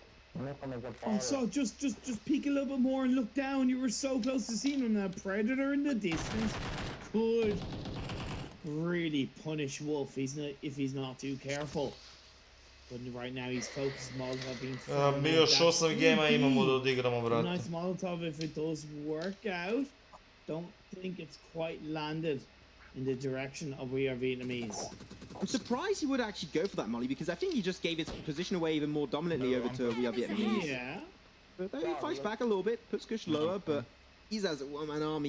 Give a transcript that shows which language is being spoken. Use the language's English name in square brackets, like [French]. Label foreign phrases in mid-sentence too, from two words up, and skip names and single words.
[English] And so just peek a little bit more and look down. You were so close to seeing him. Now Predator in the distance could really punish Wolf if he's not too careful. But right now he's focused. Molotov being thrown. [Serbian] Mi još 8 gema imamo da odigramo, brate. [English] Nice Molotov if it does work out. Don't think it's quite landed in the direction of We Are Vietnamese. I'm surprised he would actually go for that molly because I think he just gave his position away even more dominantly over to We Are Vietnamese. Yeah. But he fights back a little bit, puts Kush lower, but he's as a one-man army.